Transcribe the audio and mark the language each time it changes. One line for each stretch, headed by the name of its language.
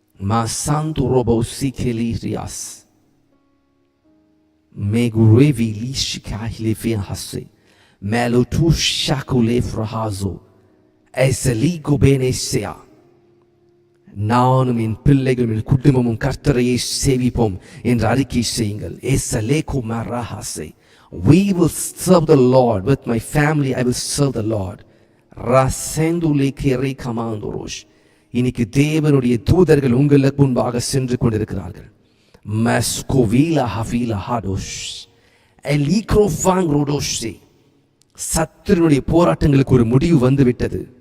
Tamil: மாசாந்து robot சிகெலிரியாஸ் Megurevi lishikahile fiahase melotu shakule frahazo eseligo benesea நானும் என் பிள்ளைகளும் என் குடும்பமும் கர்த்தரையை சேவிப்போம் என்று அறிக்கை செய்யுங்கள். எசலேகோ மராஹாசே
English: we will serve the Lord with my family. I will serve the Lord. ராசெந்துலே கேரை கமாந்தோரோஷ்.
Tamil: இன்னைக்கு தேவனுடைய தூதர்கள் உங்களுக்கு முன்பாக சென்று கொண்டிருக்கிறார்கள். Mascovila havila hadosh elikrovang rodoshi. சத்துருடைய போராட்டங்களுக்கு ஒரு முடிவு வந்துவிட்டது.